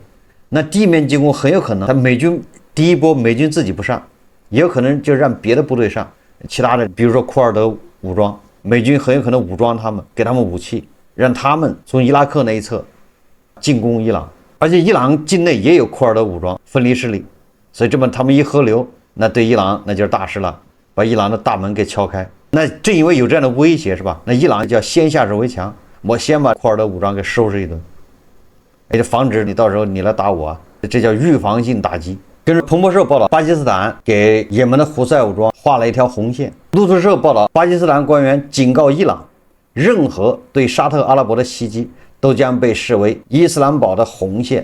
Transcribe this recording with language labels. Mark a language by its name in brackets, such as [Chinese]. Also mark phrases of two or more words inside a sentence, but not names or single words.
[Chinese] 那地面進攻很有可能，他美軍第一波美軍自己不上，也有可能就讓別的部队上，其他的比如說庫爾德武裝，美軍很有可能武裝他們，給他們武器。讓他們從伊拉克那一側進攻伊朗，而且伊朗境內也有庫爾德武裝分離勢力，所以這麼他們一合流，那對伊朗那就是大事了，把伊朗的大門給敲開。那正因為有這樣的威脅，是吧？那伊朗就要先下手為強，我先把庫爾德武裝給收拾一頓，也就防止你到時候你來打我，這叫預防性打擊。根據彭博社報道，巴基斯坦給也門的胡塞武裝畫了一條紅線。路透社報道，巴基斯坦官員警告伊朗，任何對沙特阿拉伯的襲擊都將被視為伊斯蘭堡的紅線。